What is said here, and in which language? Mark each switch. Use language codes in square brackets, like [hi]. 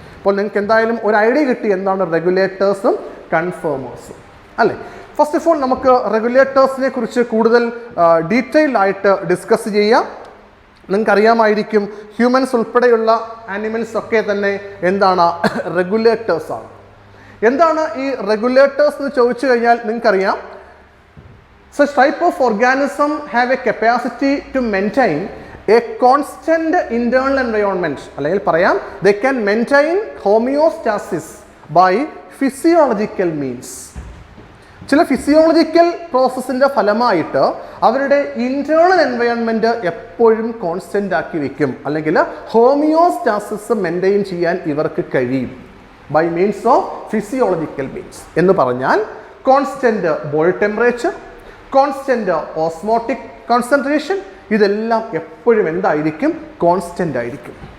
[ml] അപ്പോൾ നിങ്ങൾക്ക് എന്തായാലും ഒരു ഐഡിയ കിട്ടി എന്താണ് റെഗുലേറ്റേഴ്സും കൺഫേമേഴ്സും അല്ലേ? ഫസ്റ്റ് ഓഫ് ഓൾ നമുക്ക് റെഗുലേറ്റേഴ്സിനെ കുറിച്ച് കൂടുതൽ ഡീറ്റെയിൽഡ് ആയിട്ട് ഡിസ്കസ് ചെയ്യാം. നിങ്ങൾക്കറിയാമായിരിക്കും ഹ്യൂമൻസ് ഉൾപ്പെടെയുള്ള ആനിമൽസ് ഒക്കെ തന്നെ എന്താണ്? റെഗുലേറ്റേഴ്സാണ്. എന്താണ് ഈ റെഗുലേറ്റേഴ്സ് എന്ന് ചോദിച്ചു കഴിഞ്ഞാൽ നിങ്ങൾക്കറിയാം [en] such type of organism have a capacity to maintain a constant internal environment. [ml] അല്ലെങ്കിൽ പറയാം [en] they can maintain homeostasis by physiological means. [ml] ചില ഫിസിയോളജിക്കൽ പ്രോസസ്സിൻ്റെ ഫലമായിട്ട് അവരുടെ ഇൻറ്റേർണൽ എൻവയോൺമെൻറ്റ് എപ്പോഴും കോൺസ്റ്റൻ്റ് ആക്കി വയ്ക്കും, അല്ലെങ്കിൽ ഹോമിയോസ്റ്റാസിസ് മെയിൻറ്റെയിൻ ചെയ്യാൻ ഇവർക്ക് കഴിയും [en] By means of physiological means. [ml] എന്ന് പറഞ്ഞാൽ constant body temperature, constant osmotic concentration, ഇതെല്ലാം എപ്പോഴും എന്തായിരിക്കും? കോൺസ്റ്റൻ്റ് ആയിരിക്കും.